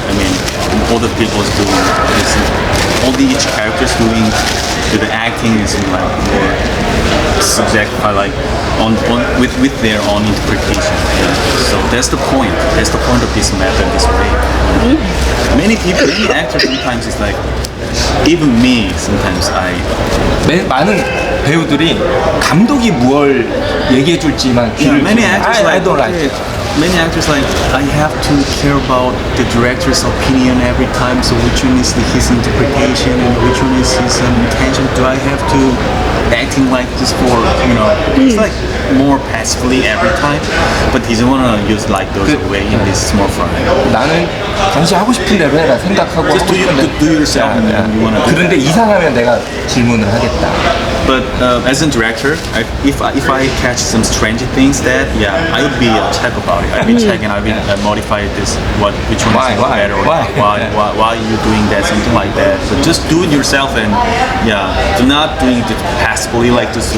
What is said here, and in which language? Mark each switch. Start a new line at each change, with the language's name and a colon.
English: I mean, all the people is doing this. All the each characters doing the acting is like more subjectified, like on with their own interpretation. Yeah. So that's the point. That's the point of this method, this way. Many people, many actors sometimes it's like. Even me, sometimes I.
Korean: 많은 배우들이 감독이 뭘 얘기해 줄지만 귀를
English: Many actors like don't like it. Many actors like I have to care about the director's opinion every time. So which one is his interpretation and which one is his intention? Do I have to acting like this for It's like more passively every time. But he doesn't wanna use like those way in this small fry.
Korean: 나는 당시 하고 싶은 대로 해라 생각하고
English: Just
Korean: 하고 싶은 대로
English: do yourself. You wanna do
Korean: 그런데
English: that.
Korean: 이상하면 내가 질문을 하겠다.
English: But as a director, if I catch some strange things, that I would be check about it. I'd be checking. I'd be modify this. Which one Why? is better? Or Why? Why are you doing that? Something like that. So just do it yourself and do not doing it passively like this.